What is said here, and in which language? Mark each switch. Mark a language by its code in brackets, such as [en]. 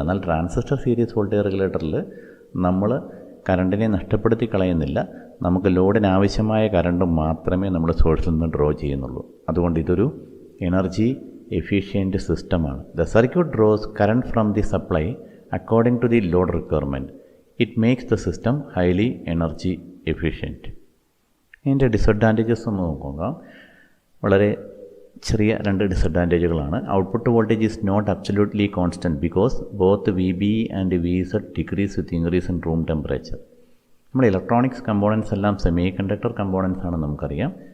[ml] എന്നാൽ transistor series voltage റെഗുലേറ്ററിൽ നമ്മൾ കറണ്ടിനെ നഷ്ടപ്പെടുത്തി കളയുന്നില്ല. നമുക്ക് ലോഡിന് ആവശ്യമായ കറണ്ട് മാത്രമേ നമ്മൾ സോഴ്സിൽ നിന്ന് ഡ്രോ ചെയ്യുന്നുള്ളൂ. അതുകൊണ്ട് ഇതൊരു എനർജി എഫിഷ്യൻറ്റ് സിസ്റ്റമാണ്. [en] The circuit draws current from the supply according to the load requirement. It makes the system highly energy efficient. [ml] ഇതിൻ്റെ ഡിസഡ്വാൻറ്റേജസ് ഒന്ന് നോക്കുക. വളരെ ചെറിയ രണ്ട് ഡിസഡ്വാൻറ്റേജുകളാണ്. [en] Output voltage is not absolutely constant because both VB and VZ decrease with increase in room temperature. [ml] നമ്മുടെ electronics components എല്ലാം semi conductor components ആണെന്ന് നമുക്കറിയാം.